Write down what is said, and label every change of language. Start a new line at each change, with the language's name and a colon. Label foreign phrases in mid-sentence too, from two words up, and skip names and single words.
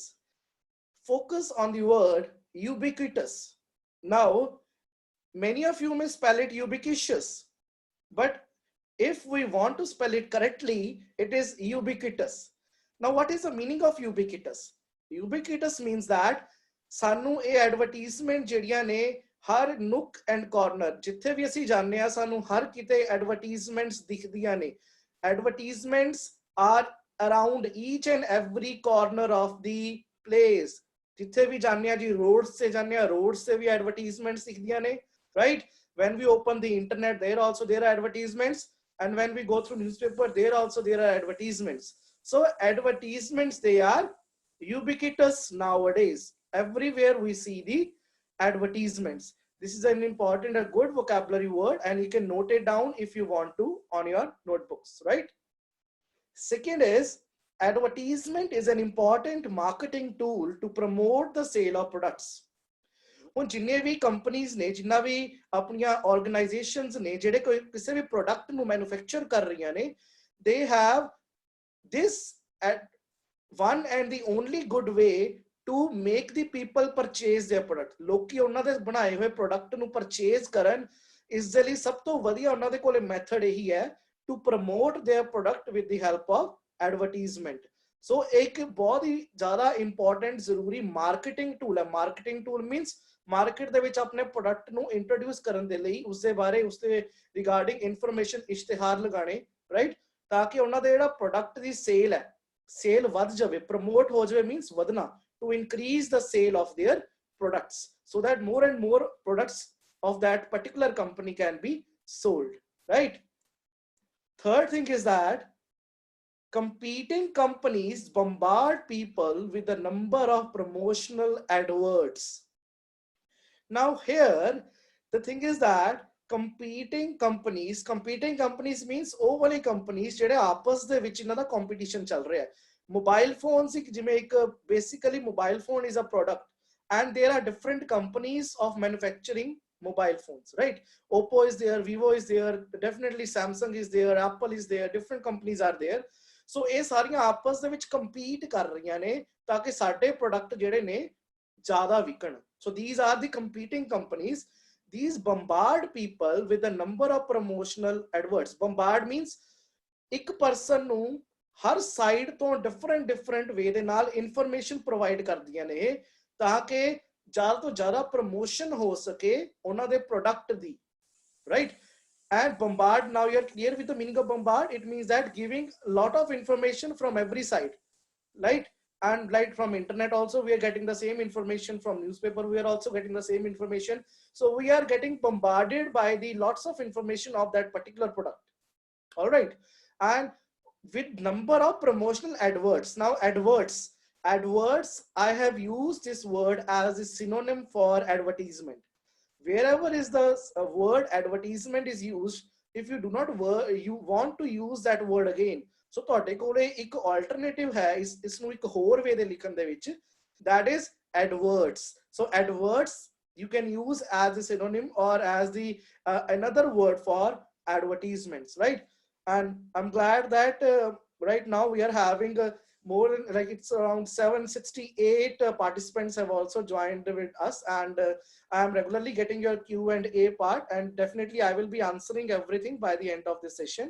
English: Focus on the word ubiquitous. Now, many of you may spell it ubiquitous, but if we want to spell it correctly, it is ubiquitous. Now, what is the meaning of ubiquitous? Ubiquitous means that
Punjabi: ਸਾਨੂੰ ਯੇ ਐਡਵਰਟਾਈਜ਼ਮੈਂਟ ਜਿਹੜੀਆਂ ਨੇ ਹਰ
English: nook and corner
Punjabi: ਜਿੱਥੇ ਵੀ ਅਸੀਂ ਜਾਂਦੇ ਆ ਸਾਨੂੰ ਹਰ ਕਿਤੇ ਐਡਵਰਟਾਈਜ਼ਮੈਂਟਸ ਦਿਖਦੀਆਂ ਨੇ.
English: advertisements are around each and every corner of the place.
Punjabi: ਜਿੱਥੇ ਵੀ ਜਾਂਦੇ ਆ ਜੀ, ਰੋਡਸ ਸੇ ਜਾਂਦੇ ਆ, ਰੋਡਸ ਸੇ ਵੀ ਐਡਵਰਟਾਈਜ਼ਮੈਂਟਸ ਦਿਖਦੀਆਂ ਨੇ,
English: right? When we open the internet, there are advertisements, and when we go through newspaper, there are advertisements. So advertisements, they are ubiquitous nowadays. Everywhere we see the advertisements. This is an important, a good vocabulary word, and you can note it down if you want to on your notebooks, right? Second is, advertisement is an important marketing tool to promote the sale of products.
Punjabi: ਹੁਣ ਜਿੰਨੇ ਵੀ ਕੰਪਨੀਆਂ ਨੇ, ਜਿੰਨਾ ਵੀ ਆਪਣੀਆਂ ਆਰਗੇਨਾਈਜੇਸ਼ਨਸ ਨੇ ਜਿਹੜੇ ਕੋਈ ਕਿਸੇ ਵੀ ਪ੍ਰੋਡਕਟ ਨੂੰ ਮੈਨੂਫੈਕਚਰ ਕਰ ਰਹੀਆਂ ਨੇ,
English: they have this one and the only good way to make the people purchase their product.
Punjabi: ਲੋਕੀ ਉਹਨਾਂ ਦੇ ਬਣਾਏ ਹੋਏ ਪ੍ਰੋਡਕਟ ਨੂੰ ਪਰਚੇਜ਼ ਕਰਨ, ਇਸ ਦੇ ਲਈ ਸਭ ਤੋਂ ਵਧੀਆ ਉਹਨਾਂ ਦੇ ਕੋਲੇ ਮੈਥਡ ਇਹੀ ਹੈ,
English: to promote their product with the help of advertisement.
Hindi: So एक बहुत ही ज़्यादा important ਜ਼ਰੂਰੀ
English: marketing tool
Hindi: है.
English: Marketing tool means market
Punjabi: ਦੇ ਵਿੱਚ ਆਪਣੇ product ਨੂੰ introduce ਕਰਨ ਦੇ ਲਈ ਉਸ ਦੇ ਬਾਰੇ, ਉਸ ਦੇ
English: regarding information,
Punjabi: ਇਸ਼ਤਿਹਾਰ ਲਗਾਣੇ, right? ਤਾਂ ਕਿ ਉਹਨਾਂ ਦੇ ਜਿਹੜਾ product ਦੀ sale ਹੈ, sale ਵੱਧ ਜਾਵੇ, promote ਹੋ ਜਾਵੇ, means ਵਧਣਾ,
English: to increase the sale of their products so that more and more products of that particular company can be sold, right? Third thing is that competing companies bombard people with a number of promotional adverts. Now here the thing is that competing companies means
Punjabi: ਉਹ ਵਾਲੇ companies ਜਿਹੜੇ ਆਪਸ ਦੇ ਵਿੱਚ ਇਹਨਾਂ ਦਾ competition ਚੱਲ ਰਿਹਾ ਹੈ.
English: Mobile phones, basically mobile phone is a product, and there are different companies of manufacturing mobile phones, right? Oppo is there, Vivo is there, definitely Samsung is there, Apple is there, different companies are there.
Punjabi: So ਇਹ ਸਾਰੀਆਂ ਆਪਸ ਦੇ ਵਿੱਚ compete ਕਰ ਰਹੀਆਂ ਨੇ ਤਾਂ ਕਿ ਸਾਡੇ product ਜਿਹੜੇ ਨੇ ਜ਼ਿਆਦਾ ਵਿਕਣ.
English: So these are the competing companies. These bombard people with a number of promotional adverts. Bombard means
Punjabi: ਇੱਕ person ਨੂੰ ਹਰ ਸਾਈਡ ਤੋਂ
English: different way
Punjabi: ਦੇ ਨਾਲ
English: information provide
Punjabi: ਕਰਦੀਆਂ ਨੇ ਤਾਕਿ ਜ਼ਿਆਦਾ ਤੋਂ ਜ਼ਿਆਦਾ ਪ੍ਰਮੋਸ਼ਨ ਹੋ ਸਕੇ ਉਨ੍ਹਾਂ ਦੇ ਪ੍ਰੋਡਕਟ ਦੀ,
English: right? And bombard, now you are clear with the meaning of bombard. It means that giving a lot of information from every side, right? And like from internet also we are getting the same information, from newspaper we are also getting the same information. So we are getting bombarded by the lots of information of that particular product, all right? And with number of promotional adverts. Now adverts, I have used this word as a synonym for advertisement. Wherever is the word advertisement is used, if you do not you want to use that word again, so
Punjabi: ਤੁਹਾਡੇ ਕੋਲੇ ਇੱਕ alternative ਹੈ ਇਸ ਨੂੰ ਇੱਕ ਹੋਰ ਵੇ ਦੇ ਲਿਖਣ ਦੇ ਵਿੱਚ,
English: that is adverts. So adverts you can use as a synonym or as the another word for advertisements, right? And I'm glad that right now we are having a more than, like, it's around 768 participants have also joined with us, and I am regularly getting your Q&A part, and definitely I will be answering everything by the end of the session.